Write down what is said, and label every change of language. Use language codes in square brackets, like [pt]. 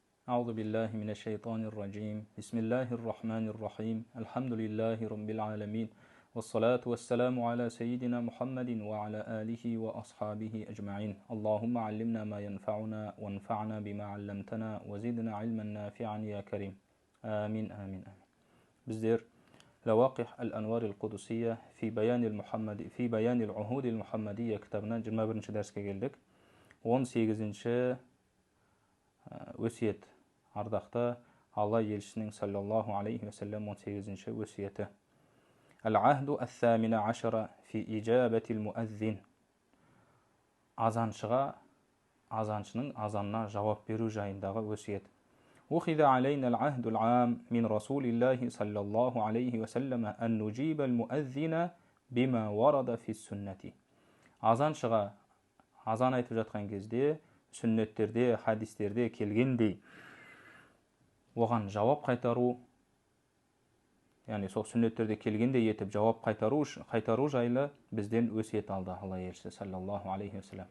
[ar] أعوذ بالله من الشيطان الرجيم بسم الله الرحمن الرحيم الحمد لله رب العالمين والصلاة والسلام على سيدنا محمد وعلى آله وأصحابه أجمعين اللهم علمنا ما ينفعنا وانفعنا بما علمتنا وزدنا علما نافعا يا كريم آمين آمين آمين [tr] bizler [ar] لواقح الأنوار القدسية في بيان العهود المحمدية [tr] kitabından 21. dersке geldik. [kk] 18. өсиет. Ардақты Алла елшісінің саллаллаху алейхи ва саллям 18. өсиеті. [ar] Ал-ахду ас-самина ашара фи ижабатил муаззин. [kk] Азаншының азанына жауап беру жайындағы өсиет. [ar] أخذ علينا العهد العام من رسول الله صلى الله عليه وسلم أن نجيب المؤذن بما ورد في السنة. [kk] Азан айтып жатқан кезде, сүннеттерде, хадистерде келгендей, оған жауап қайтару, яғни сол сүннеттерде келгендей етіп жауап қайтару жайлы бізден өсиет алды Алла елшісі саллаллаху алейхи ва саллям.